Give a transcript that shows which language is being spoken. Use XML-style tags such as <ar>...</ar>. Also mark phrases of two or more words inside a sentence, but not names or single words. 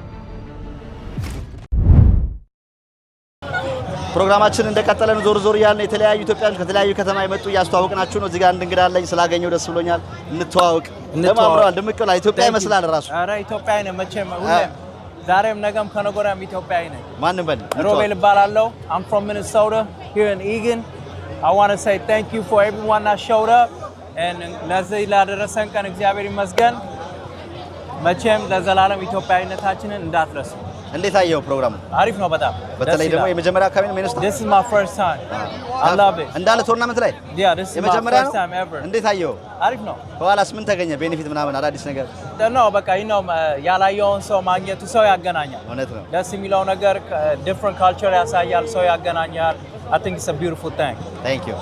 <am>ፕሮግራማችን እንደቀጠለ ነው። ዞር ዞር ያልን የተለያዩ ኢትዮጵያኖች ከተለያዩ ከተማ የመጡ እያስተዋወቅናችሁ ነው። እዚህ ጋር አንድ እንግዳ አለኝ። ስላገኘው ደስ ብሎኛል። እንተዋወቅ። ለማብራራት ድምቅ ብላ ኢትዮጵያ ይመስላል ራሱ። ኧረ ኢትዮጵያዊ ነኝ መቼም ሁሌም ዛሬም ነገም ከነገወዲያም ኢትዮጵያዊ ነኝ። ማንም በል ሮቤል እባላለሁ።</am> <en>I'm from Minnesota here in Eagan. I want to say thank you for everyone that showed up and</en> <am>ለዚህ ላደረሰን ቀን እግዚአብሔር ይመስገን። መቼም ለዘላለም ኢትዮጵያዊነታችንን እንዳትረሱ። እንዴት አየው ፕሮግራሙ? አሪፍ ነው በጣም። በተለይ ደግሞ የመጀመሪያ አካባቢ ነው ሜኑስታን።</am> <en>This is my first time. I love it.</en> <am>እንዳለ ቶርናመንት ላይ</am> <en>Yeah, this is my first time ever.</en> <am>እንዴት አየው? አሪፍ ነው። ከኋላስ ምን ተገኘ? ቤኔፊት ምናምን አዳዲስ ነገር? ነው በቃ ያላየውን ሰው ማግኘቱ ሰው ያገናኛል። እውነት ነው። ደስ የሚለው ነገር</am> <en>different culture</en> <am>ያሳያል፣ ሰው ያገናኛል።</am> <en>I think it's a beautiful thing. Thank you.</en>